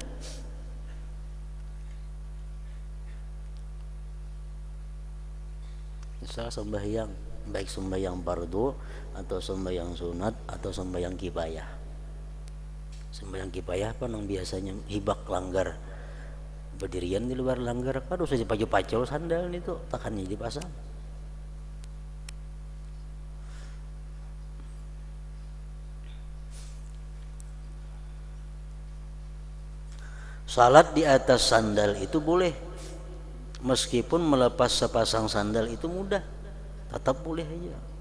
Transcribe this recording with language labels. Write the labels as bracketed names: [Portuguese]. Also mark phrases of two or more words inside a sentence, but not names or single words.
[Indonesian] Misal sembahyang, baik sembahyang fardu atau sembahyang sunat atau sembahyang kifayah. [Banjar] Sembahyang kifayah apa nang biasanya hibak langgar, berdirian di luar langgar kan usah dipacul-pacul sandal itu takannya dipasang. [Indonesian] Salat di atas sandal itu boleh, meskipun melepas sepasang sandal itu mudah, tetap boleh aja.